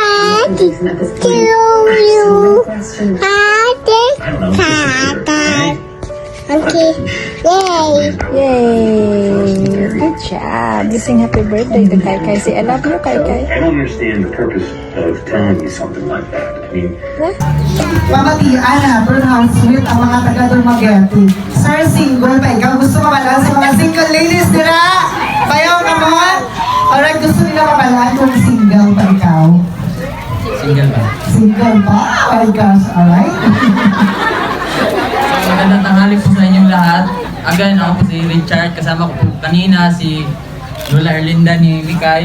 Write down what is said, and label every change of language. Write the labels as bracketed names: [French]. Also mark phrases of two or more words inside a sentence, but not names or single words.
[English] Hi. Okay. Yay! Yay! Good job. You sing happy birthday to Kai Kai. Say, I love you, Kai Kai. I don't understand the purpose of telling you something like that. I mean, [Hiligaynon] Pamatian na, Burnhouse Sweet, ang mga taga-Dumaguete. Sir, single pa. Ikaw gusto mabalaan sa mga [English] single ladies [Hiligaynon] nila? Bayaw ka mo? Alright, gusto nila mabalaan kung single pa ikaw? Single ba? [English] Single pa? Oh my gosh, alright? [Filipino] Magandang tanghali po sa inyong lahat. Again, ako po si Richard. Kasama ko po kanina si Lola Erlinda ni Mikay.